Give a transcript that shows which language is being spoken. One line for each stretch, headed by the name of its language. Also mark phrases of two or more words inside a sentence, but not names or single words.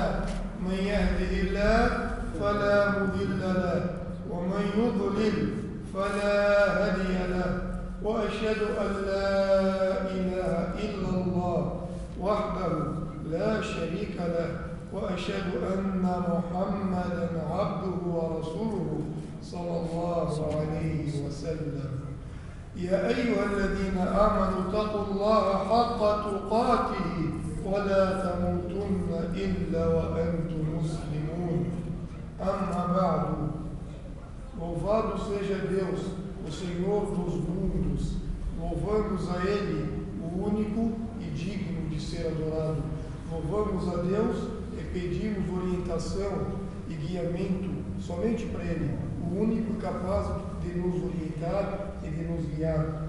Arabic: من يهده الله فلا مضل له ومن يضلل فلا هادي له وأشهد أن لا إله إلا الله وحده لا شريك له وأشهد أن محمدا عبده ورسوله صلى الله عليه وسلم. يا أيها الذين آمنوا اتقوا الله حق تقاته ولا تموتن إلا وأنتم مسلمون. أما بعد.
Portuguese: Louvado seja Deus, o Senhor dos mundos. Louvamos a Ele, o único e digno de ser adorado. Louvamos a Deus e pedimos orientação e guiamento somente para Ele, o único capaz de nos orientar e de nos guiar.